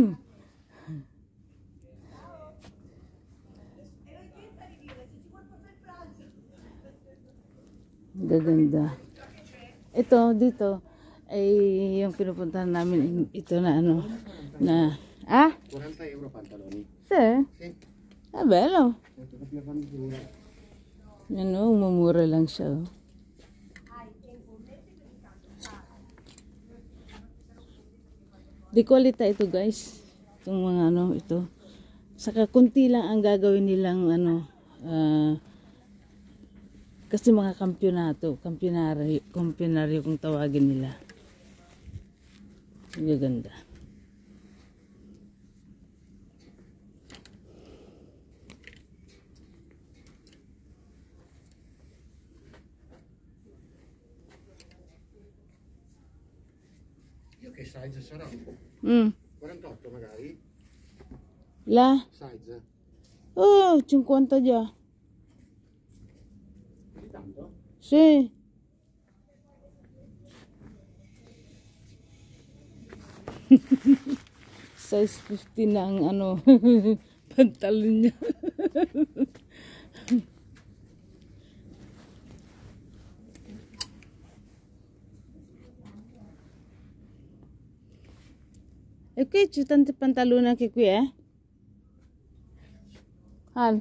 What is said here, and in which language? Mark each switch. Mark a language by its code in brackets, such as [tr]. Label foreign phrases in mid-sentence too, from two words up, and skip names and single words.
[tl] Gaganda. Ito dito ay yung pinupuntahan namin ito na na [it] 40 euro pantaloni. Sì. Ah, bello. [tl] Yan mumura lang siya. Di quality ito guys. Itong mga ito. Saka kunti lang ang gagawin nilang kasi mga kampyonaryo kung tawagin nila. Ang ganda. [it] Io che size sarà? 48 magari? La? Size? Oh, 50 già. Così tanto? Sì. [tl] Size 50 na ang pantalon niya. [it] E qui c'è tanti pantaloni anche qui, Al?